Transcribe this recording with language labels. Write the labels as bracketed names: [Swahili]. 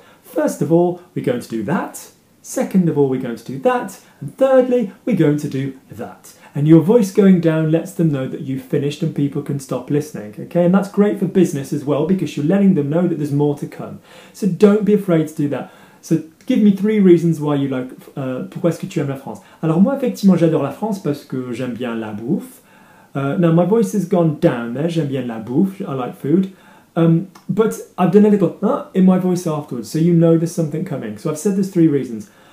[English] First of all, we're going to do that. Second of all, we're going to do that. And thirdly, we're going to do that. And your voice going down lets them know that you've finished and people can stop listening, okay? And that's great for business as well because you're letting them know that there's more to come. So don't be afraid to do that. So give me 3 reasons why you like, [French] pourquoi est-ce que tu aimes la France? Alors moi, effectivement, j'adore la France parce que j'aime bien la bouffe. [English] Now, my voice has gone down there. [French] J'aime bien la bouffe. [English] I like food. But I've done a little in my voice afterwards, so you know there's something coming. So I've said there's 3 reasons.